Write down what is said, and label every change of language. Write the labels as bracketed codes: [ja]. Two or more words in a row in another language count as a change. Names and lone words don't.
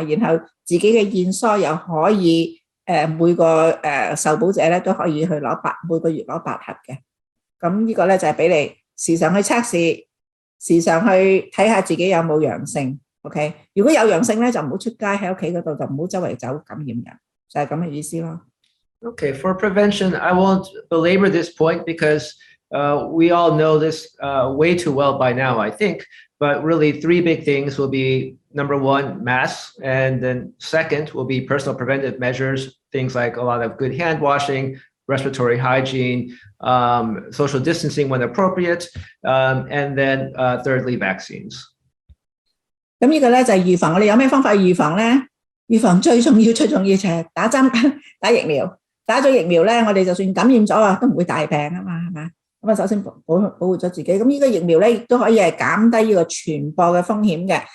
[yue] 然後自己嘅驗疏又可以。每個受保者咧都可以去每個月攞8盒嘅，咁呢個咧就係俾你時常去測試，時常去睇下自己有冇陽性。OK， 如果有陽性咧就唔好出街，喺屋企嗰度就唔好周圍走感染人，就係咁嘅意思咯。 [en] Okay, for prevention, I won't belabor this point because we all know this way too well by now, I think. But really, 3 big things will be number 1, masks, and then second will be personal preventive measures, things like a lot of good hand washing, respiratory hygiene, social distancing when appropriate, and then thirdly, vaccines. [yue] 咁呢個咧就係預防。我哋有咩方法預防咧？預防最重要就係打針、打疫苗。打咗疫苗咧，我哋就算感染咗啊，都唔會大病啊嘛，係咪？咁啊，首先保護咗自己。咁呢個疫苗咧，亦都可以係減低呢個傳播嘅風險嘅。